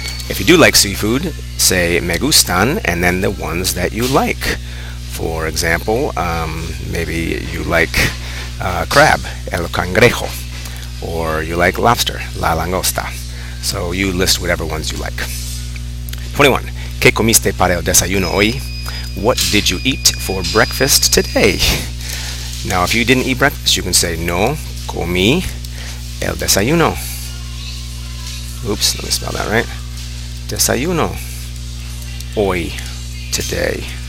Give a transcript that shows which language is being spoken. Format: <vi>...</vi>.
<en>If you do like seafood, say</en> <es>me gustan</es> <en>and then the ones that you like. For example, maybe you like crab, el cangrejo, or you like lobster, la langosta. So you list whatever ones you like. 21.</en> <es>¿Qué comiste para el desayuno hoy?</es> <en>What did you eat for breakfast today? Now, if you didn't eat breakfast, you can say</en> <es>no comí el desayuno.</es> <en>Oops, let me spell that right. Desayuno. Hoy. Today.</en>